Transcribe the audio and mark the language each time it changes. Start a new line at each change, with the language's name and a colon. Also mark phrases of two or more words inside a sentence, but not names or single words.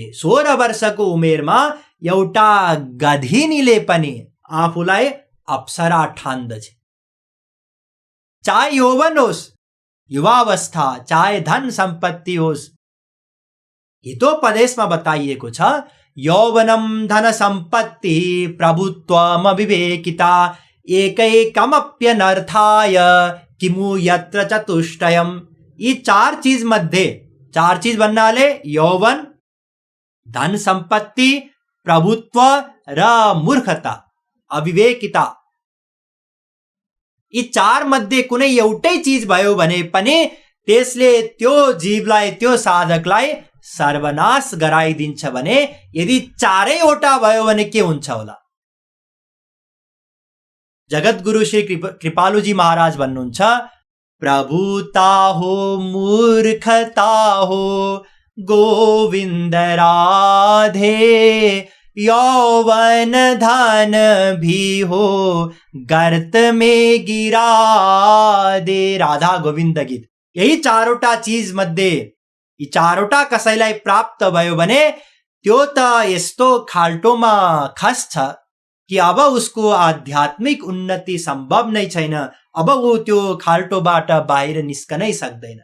Nepali: 16 वर्षको उमेरमा एउटा गधिनीले पनि आफूलाई अप्सरा ठान्दछ। चाहे यौवन होस् युवावस्था चाहे धन सम्पत्ति होस्। हितोपदेशमा बताइएको छ,
Sanskrit: यौवनम धन सम्पत्ति प्रभुत्वम विवेकिता एकैकमप्यनर्थाय किमु यत्र चतुष्टयम।
Nepali: यी चार चीज मध्ये, चार चीज भन्नाले यौवन, धन सम्पत्ति, प्रभुत्व र मूर्खता, अविवेकिता, यी चार मध्ये कुनै एउटै चीज भयो भने पनि त्यसले त्यो जीवलाई, त्यो साधकलाई सर्वनाश गराइदिन्छ भने यदि चारैवटा भयो भने के हुन्छ होला? जगद्गुरु श्री कृपालुजी महाराज भन्नुहुन्छ,
Hindi: प्रभुता हो मूर्खता हो गोविंद राधे, यौवन धन भी हो गर्त में गिरा दे। राधा गोविंद गीत।
Nepali: यही चारवटा चीज मध्ये यी चारवटा कसैलाई प्राप्त भयो भने त्यो त यस्तो खाल्टोमा खस्छ कि अब उसको आध्यात्मिक उन्नति सम्भव नै छैन। अब ऊ त्यो खाल्टोबाट बाहिर निस्कनै सक्दैन।